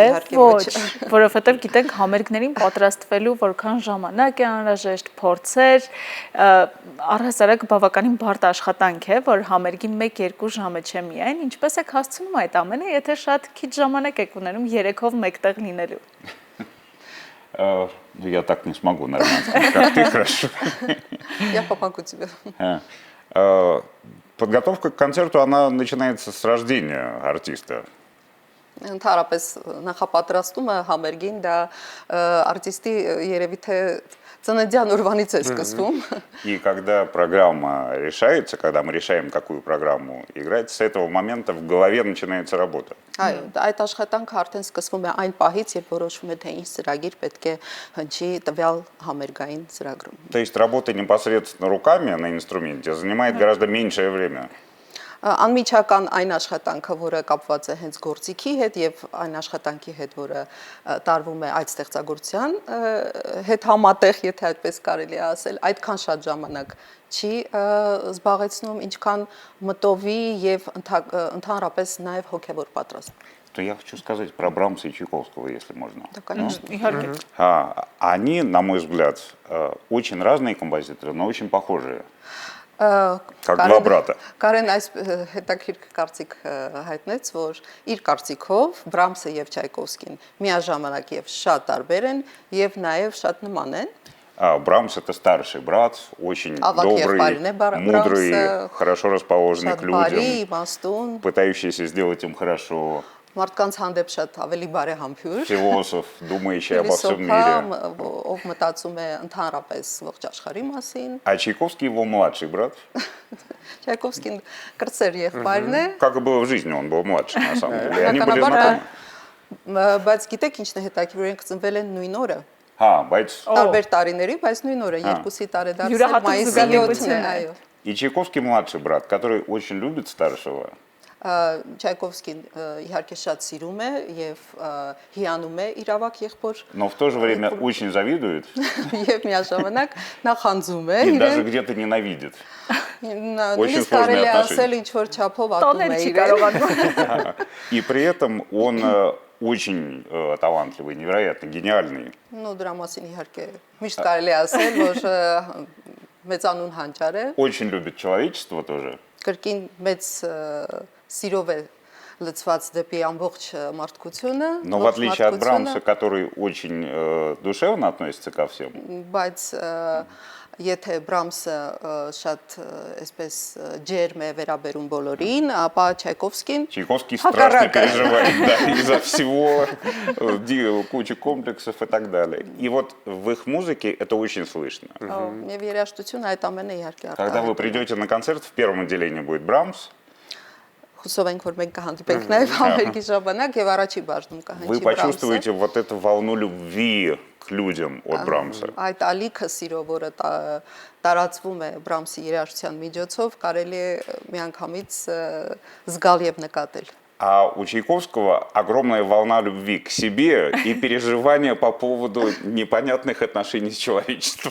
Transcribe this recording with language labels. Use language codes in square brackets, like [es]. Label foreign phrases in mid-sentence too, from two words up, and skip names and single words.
[hy] ոչ, որովհետև գիտենք համերգներին պատրաստվելու որքան ժամանակ է անհրաժեշտ, փորձեր, առհասարակ բավականին բարդ աշխատանք է, որ համերգի 1-2 ժամը չէ միայն, ինչպես եք հասցնում այդ амենը, եթե շատ քիչ ժամանակ եք ունենում 3-ով մեկտեղ լինելու։ [ru] Я так не смогу нормально сказать, как ты, хорошо. Я помогу тебе. Подготовка к концерту, она начинается с рождения артиста. [hy] Ընդհանրապես նախապատրաստումը համերգին դա արտիստի երևի թե ծննդյան օրվանից է սկսվում։ [ru] И когда программа решается, когда мы решаем, какую программу играть, с этого момента в голове начинается работа. [hy] Այո, այդ աշխատանքը արդեն սկսվում է այն պահից, երբ որոշվում է թե ինչ ծրագիր պետք է հնչի տվյալ համերգային ծրագրում։ [ru] То есть работа непосредственно руками на инструменте занимает гораздо меньшее время. [hy] Անմիջական այն աշխատանքը, որը կապված է հենց գործիքի հետ եւ այն աշխատանքի հետ, որը տարվում է այդ ստեղծագործության հետ համատեղ, եթե այդպես կարելի է ասել, այդքան շատ ժամանակ չի զբաղեցնում, ինչքան мտովի եւ ընդհանրապես նաեւ հոգեվոր պատրաստում։ [ru] То я хочу сказать про Брамса и Чайковского, если можно. Да, конечно. Они, на мой взгляд, очень разные композиторы, но очень похожие. Как два брата. [hy] Կարեն այս հետաքրքիր կարծիք հայտնեց, որ իր կարծիքով Բրամսը եւ Չայկովսկին միաժամանակ եւ շատ տարբեր են եւ նաեւ շատ նման են։ [ru] Брамс это старший брат, очень добрый, мудрый, хорошо расположенный к людям, пытающийся сделать им хорошо. [hy] Մարդկանց հանդեպ շատ ավելի բարեհամբույր, [ru] философ, думающий обо всем мире. [hy] Ով մտածում է ընդհանրապես ողջ աշխարհի մասին։ [ru] А Чайковский его младший брат. [hy] Չայկովսկին կրտսեր եղբայրն է։ [ru] Как и было в жизни, он был младше, на самом деле. Они были знакомы. [hy] Բայց գիտեք ինչն է հետաքրքիր, որ ինք ծնվել են նույն օրը։ բայց տարբեր տարիների, բայց նույն օրը, երկուսի տարեդարձը մայիսի 7-ն է, այո։ [ru] И Чайковский младший брат, который очень любит старшего. [hy] Չայկովսկին իհարկե շատ սիրում է եւ հիանում է իր ավակ եղբոր [ru] Но в то же время очень завидует. [hy] Եվ միաժամանակ նախանձում է [ru] И даже где-то ненавидит. Очень сложные отношения. И при этом он очень талантливый, невероятно гениальный. Ну, [hy] դրա մասին իհարկե միշտ կարելի է ասել, որ մեծանուն հանճար է։ [ru] Очень любит человечество тоже. [hy] Կրկին մեծ սիրով է լցված դեպի ամբողջ մարդկությունը։ [ru] Но в отличие от Брамса, который очень душевно относится ко всем. [hy] Բայց եթե Բրամսը շատ այսպես ջերմ է վերաբերում բոլորին, ապա Չայկովսկին [ru] Чайковский страшно переживает, да, из-за всего, куча комплексов и так далее. И вот в их музыке это очень слышно. [hy] Եվ երաժշտությունը այդ ամենը իհարկե [ru] Когда вы придете на концерт, в первом отделении будет Брамс. [hy] Հուսով ենք, որ մենք կհանդիպենք նաև համերգի ժամանակ եւ առաջի բաժնում կհնչի Բրամսը։ [ru] Вы почувствуете вот эту волну любви к людям от Брамса. [hy] Այդ ալիքը սիրո, որը տարածվում է Բրամսի երաժշտության միջոցով, կարելի է միանգամից զգալ եւ նկատել։ [ru] А у Чайковского огромная волна любви к себе и переживания по поводу непонятных отношений с человечеством.